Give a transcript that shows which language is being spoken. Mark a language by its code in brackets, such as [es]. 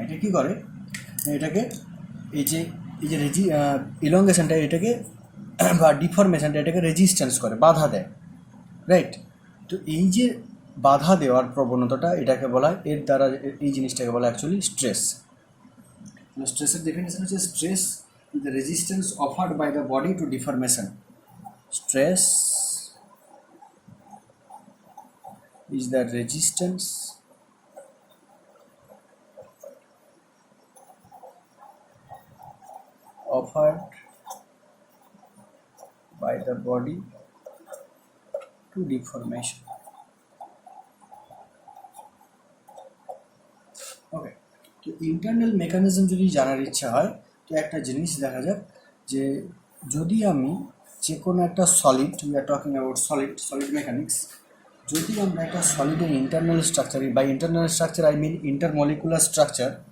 [bn] এটা কী করে, এটাকে এই যে ইলংগেশনটা এটাকে বা ডিফরমেশনটা এটাকে রেজিস্ট্যান্স করে, বাধা দেয়, রাইট? তো এই যে বাধা দেওয়ার প্রবণতাটা এটাকে বলা হয়, এর দ্বারা এই জিনিসটাকে বলা অ্যাকচুয়ালি স্ট্রেস। স্ট্রেসের ডেফিনেশন হচ্ছে [en] Stress is the resistance offered by the body to deformation. Stress is the resistance offered by the body to deformation. [bn] ওকে, তো ইন্টারনাল মেকানিজম যদি জানার ইচ্ছা হয় তো একটা জিনিস দেখা যাক যে যদি আমি যে কোনো একটা solid, [en] we are talking about solid mechanics, [bn] যদি আমরা একটা সলিডের internal structure, [en] by internal structure I mean intermolecular structure